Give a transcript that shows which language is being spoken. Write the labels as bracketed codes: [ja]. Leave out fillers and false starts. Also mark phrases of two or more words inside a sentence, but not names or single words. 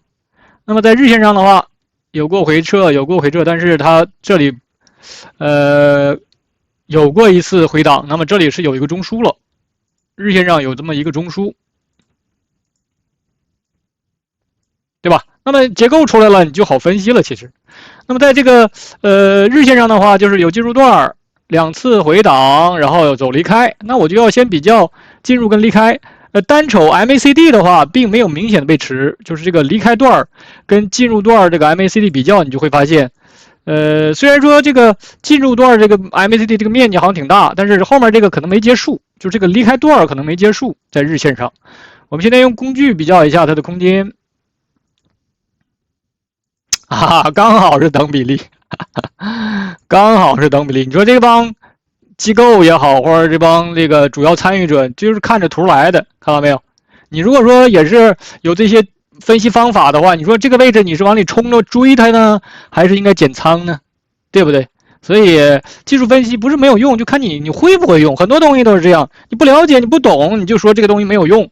[zh] 那麼在日線上的話，有過回撤，但是它這裡有過一次回檔，那麼這裡是有一個中枢了，日線上有這麼一個中枢，對吧？那麼結構出來了，你就好分析了。其實，那麼在這個日線上的話，就是有进入段2次回檔，然後走離開，那我就要先比較進入跟離開。單瞅 MACD 的話，並沒有明顯的背馳，就是這個離開段跟進入段這個 MACD 比較，你就會發現，雖然說這個進入段這個 MACD 這個面積好像挺大，但是後面這個可能沒結束，就這個離開段可能沒結束，在日線上。我們現在用工具比較一下它的空間，剛好是等比例，剛好是等比例。你說這幫機構也好，或者這幫这個主要參與者，就是看着圖來的，看到沒有？你如果說也是有這些分析方法的話，你說這個位置你是往裡衝着追它呢，還是應該減倉呢？對不對？所以技術分析不是沒有用，就看你會不會用。很多東西都是這樣，你不了解，你不懂，你就說這個東西沒有用。